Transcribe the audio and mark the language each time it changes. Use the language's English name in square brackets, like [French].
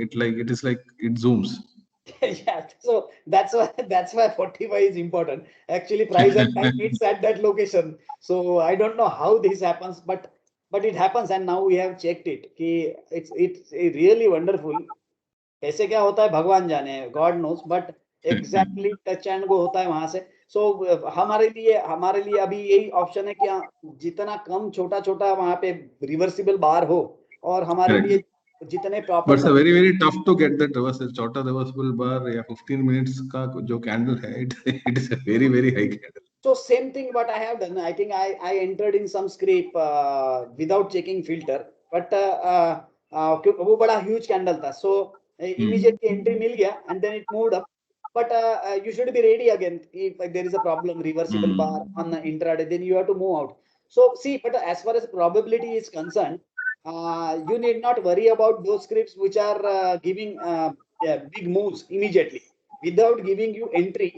[English] It is like it zooms. Yeah, so that's why 45 is important. Actually, price at time it's at that location. So I don't know how this happens, but it happens, and now we have checked it. कि it's really wonderful. [Hindi] कैसे क्या होता है भगवान जाने, [English] God knows, but exactly touch and go [Hindi] होता है वहां से. So हमारे लिए अभी यही ऑप्शन है कि जितना कम छोटा वहां पे रिवर्सिबल बार हो, और हमारे लिए जितने proper. [English] But it's very very tough to get that reversal, [Hindi] छोटा reversible bar या 15 minutes का जो candle है, [English] it is a very very high candle. So same thing what I have done. I think I entered in some scrape without checking filter, but [Hindi] वो बड़ा [English] huge candle था, so immediately entry [Hindi] मिल गया [English] And then it moved up. But you should be ready again if there is a problem, reversible bar on the intraday, then you have to move out. So see, but as far as probability is concerned, you need not worry about those scripts which are giving big moves immediately without giving you entry.